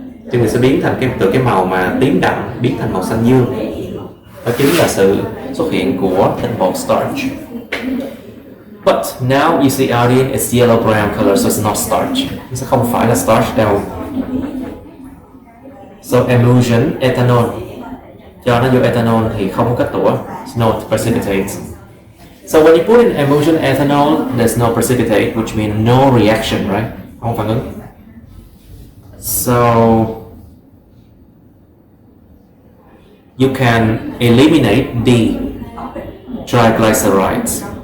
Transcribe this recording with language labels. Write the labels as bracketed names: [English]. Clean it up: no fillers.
[Vietnamese] Thì mình sẽ biến thành từ cái màu mà tím đậm biến thành màu xanh dương. Đó chính là sự xuất hiện của tinh bột starch. [English] But now you see iodine is yellow brown color, so it's not starch. [Vietnamese] Nó sẽ không phải là starch đâu. [English] So emulsion, ethanol. [Vietnamese] Cho nó vô ethanol thì không có kết tủa. [English] It's not precipitate. So when you put in emulsion ethanol, there's no precipitate, which means no reaction, right? [Vietnamese] Không phản ứng. [English] So you can eliminate D, triglycerides.